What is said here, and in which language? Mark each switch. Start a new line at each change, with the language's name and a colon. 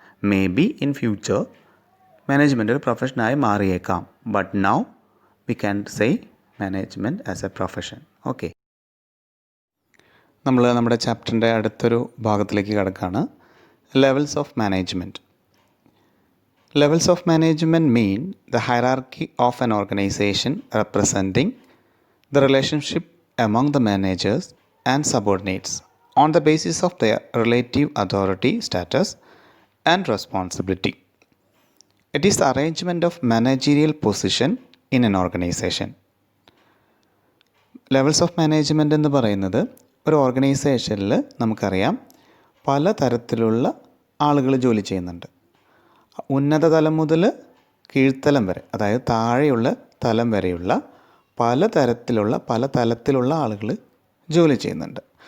English: may be in future
Malayalam: management ഒരു പ്രൊഫഷനായി മാറിയേക്കാം.
English: But now we can say management as a profession.
Malayalam: Okay, നമ്മൾ നമ്മുടെ ചാപ്റ്ററിൻ്റെ അടുത്തൊരു ഭാഗത്തിലേക്ക് കിടക്കുകയാണ്.
English: Levels of management. Levels of management mean the hierarchy of an organization representing the relationship among the managers and subordinates on the basis of their relative authority, status and responsibility. It is the arrangement of managerial position in an organization.
Malayalam: Levels of management എന്ന് പറയുന്നത് ഒരു ഓർഗനൈസേഷനിൽ നമുക്കറിയാം പല തരത്തിലുള്ള ആളുകൾ ജോലി ചെയ്യുന്നുണ്ട്. ഉന്നത തലം മുതൽ കീഴ്ത്തലം വരെ, അതായത് താഴെയുള്ള തലം വരെയുള്ള പല തലത്തിലുള്ള ആളുകൾ ജോലി ചെയ്യുന്നുണ്ട്.